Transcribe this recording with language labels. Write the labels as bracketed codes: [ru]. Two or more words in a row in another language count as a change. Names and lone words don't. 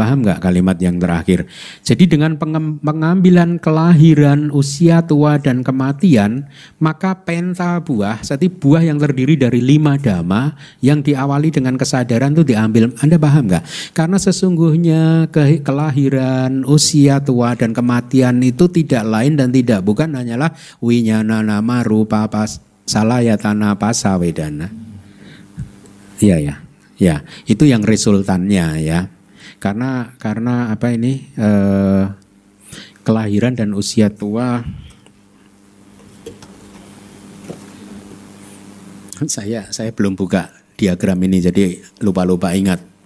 [id] Paham nggak kalimat yang terakhir? Jadi dengan pengambilan kelahiran, usia tua, dan kematian, maka penta buah, jadi buah yang terdiri dari 5 dhamma yang diawali dengan kesadaran itu diambil. Anda paham nggak? Karena sesungguhnya kelahiran, usia tua, dan kematian itu tidak lain dan tidak bukan hanyalah [pi] winyana nama rupa salayatana pasawedana. [id] Iya ya. Ya, itu yang resultannya ya. Karena apa ini kelahiran dan usia tua. Saya belum buka diagram ini jadi lupa ingat.